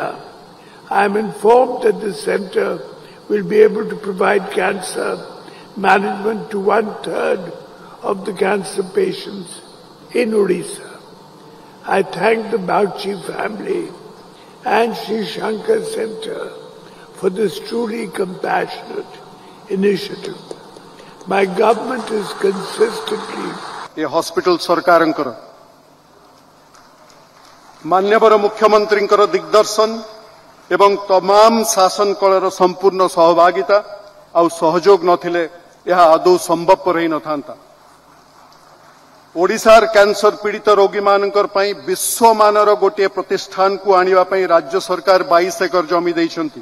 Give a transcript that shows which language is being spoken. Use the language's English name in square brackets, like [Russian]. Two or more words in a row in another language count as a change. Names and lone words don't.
[English] I am informed that the center will be able to provide cancer management to 1/3 of the cancer patients in Odisha. I thank the Bagchi family and Sri Shankar Center for this truly compassionate initiative. My government is consistently a hospital [Odia] ସରକାରଙ୍କର ମାନ୍ୟବର ମୁଖ୍ୟମନ୍ତ୍ରୀ ଦିଗ୍ଦର୍ଶନ ଏବଂ ତମାମ ଶାସନ କଳର ସମ୍ପୂର୍ଣ୍ଣ ସହଭାଗିତା ଆଉ ସହଯୋଗ ନଥିଲେ ଏହା ଆଦୌ ସମ୍ଭବପର ହିଁ ନଥାନ୍ତା। ଓଡ଼ିଶାର କ୍ୟାନସର ପୀଡ଼ିତ ରୋଗୀ ମାନଙ୍କ ପାଇଁ ବିଶ୍ୱ ମାନର ଗୋଟେ ପ୍ରତିଷ୍ଠାନ କୁ ଆଣିବା ପାଇଁ ରାଜ୍ୟ ସରକାର 22 ଏକର ଜମି ଦେଇଛନ୍ତି।